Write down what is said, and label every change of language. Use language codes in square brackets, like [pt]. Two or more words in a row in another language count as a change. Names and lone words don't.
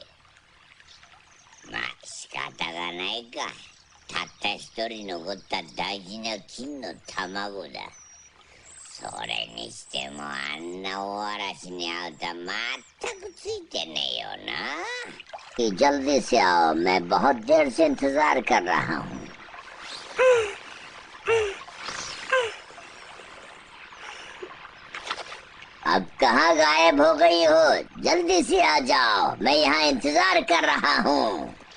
[ja] まあ仕方がないか。たった一人残った大事な金の卵だ。それにしてもあんな大嵐に会うとは全くついてねえよな。 [hi] जल्दी से आओ, मैं बहुत देर से इंतजार कर रहा हूँ। अब कहाँ गायब हो गई हो? जल्दी से आ जाओ, मैं यहाँ इंतजार कर रहा हूँ।